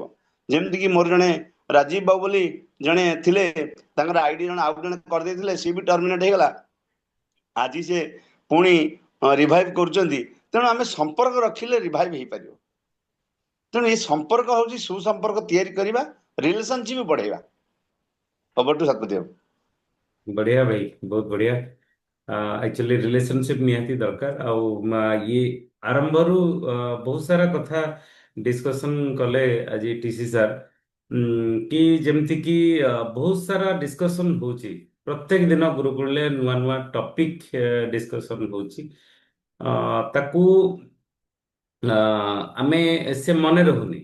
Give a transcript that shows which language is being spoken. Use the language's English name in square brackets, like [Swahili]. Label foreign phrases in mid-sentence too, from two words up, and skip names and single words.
[Odia] ଯେମିତିକି ମୋର ଜଣେ ରାଜୀବ ବାବୁ ବୋଲି ଜଣେ ଥିଲେ, ତାଙ୍କର ଆଇଡି ଜଣେ ଆଉ ଜଣେ କରିଦେଇଥିଲେ, ସିଏ ବି ଟର୍ମିନେଟ୍ ହେଇଗଲା। ଆଜି ସେ ପୁଣି ରିଭାଇଭ୍ କରୁଛନ୍ତି। ତେଣୁ ଆମେ ସମ୍ପର୍କ ରଖିଲେ ରିଭାଇଭ୍ ହେଇପାରିବ। ତେଣୁ ଏ ସମ୍ପର୍କ ହେଉଛି ସୁସମ୍ପର୍କ ତିଆରି କରିବା, ରିଲେସନସିପ୍ ବଢ଼େଇବା। [English] over to Satapathy babu. [Hindi] बढ़िया भाई, बहुत बढ़िया। [English] actually relationship [Odia] ନିହାତି ଦରକାର ଆଉ ଇଏ ଆରମ୍ଭରୁ ବହୁତ ସାରା କଥା ଡିସ୍କସନ୍ କଲେ ଆଜି ଟିସି ସାର୍, କି ଯେମିତି କି ବହୁତ ସାରା ଡିସ୍କସନ୍ ହଉଛି ପ୍ରତ୍ୟେକ ଦିନ ଗୁରୁକୁଳରେ, ନୂଆ ନୂଆ [English] topic discussion [Odia] ହଉଛି। ତାକୁ ଆମେ ସେ ମନେ ରହୁନି।